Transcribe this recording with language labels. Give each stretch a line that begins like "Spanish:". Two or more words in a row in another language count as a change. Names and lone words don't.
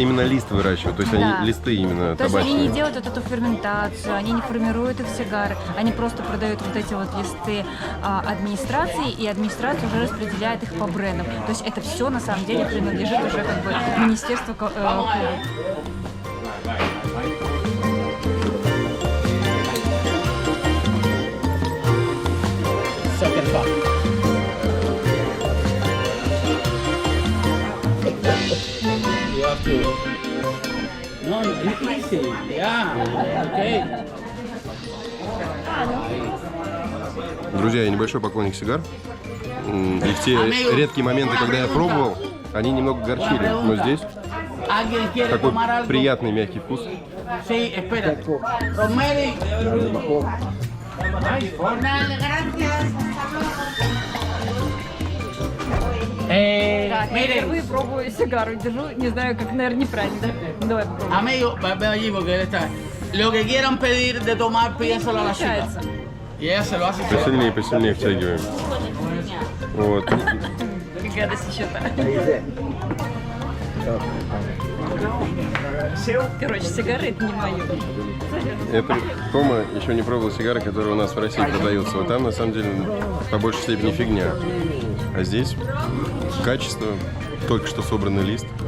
Russian: именно лист выращивают, то есть Да. они листы именно То есть табачные. они не делают вот эту ферментацию, они не формируют их в сигары, они просто продают вот эти вот листы администрации, и администрация уже распределяет их по брендам. То есть это все на самом деле принадлежит уже как бы министерству Кубы.
English: Second thought. You have to. No, it's easy. Yeah. Okay.
Russian: Друзья, я небольшой поклонник сигар. И в те редкие моменты, когда я пробовал, они немного горчили. Но здесь
Spanish: ¿Alguien quiere
Russian: такой
Spanish: tomar algo?
Russian: приятный мягкий вкус.
Spanish: Sí, espera. Rosemary.
Russian: Так, я
Spanish: Miren,
Russian: впервые пробую сигару, держу, не знаю, как, наверное, неправильно. Давай попробуем.
Spanish: amigo, ven allí porque él está. Lo que quieran pedir de tomar, pídenselo a la chica.
Russian: Получается.
Spanish: Y ella se lo hace.
Russian: Посильнее, посильнее втягиваем. Вот. Гадость еще-то. Короче, сигареты не мои. Это Тома еще не пробовал сигары, которые у нас в России продаются. Вот там, на самом деле, по большей степени фигня. А здесь качество, только что собранный лист.